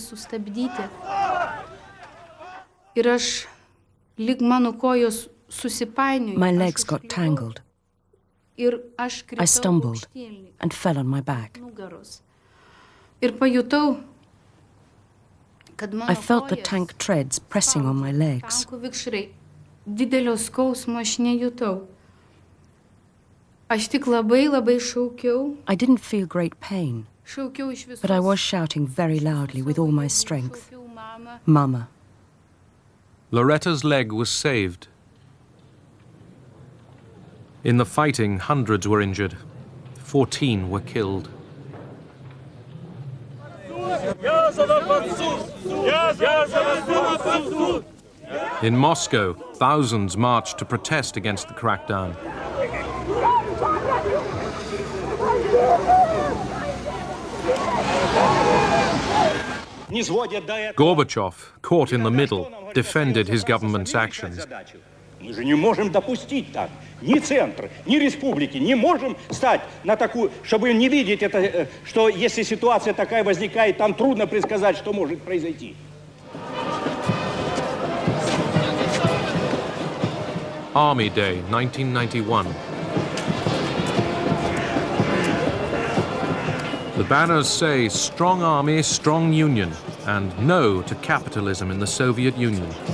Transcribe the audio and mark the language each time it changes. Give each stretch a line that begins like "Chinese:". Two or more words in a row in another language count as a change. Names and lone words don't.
English: My legs got tangled. I stumbled and fell on my back. I felt the tank treads pressing on my legs.
Lithuanian: didelio skausmo aš nejutau. Aš tik labai šaukiau.
English: I didn't feel great pain, but I was shouting very loudly with all my strength.
Lithuanian: Mama.
English: Loretta's leg was saved. In the fighting, hundreds were injured. 14 were killed. In Moscow, thousands marched to protest against the crackdown. Gorbachev, caught in the middle, defended his government's actions.
Russian: Мы же не можем допустить так. Ни центр, ни республики не можем стать на такую, чтобы не видеть это, что если ситуация такая возникает, там трудно предсказать, что может произойти.
English: Army Day, 1991. The banners say, "Strong Army, Strong Union," and "No to capitalism in the Soviet Union."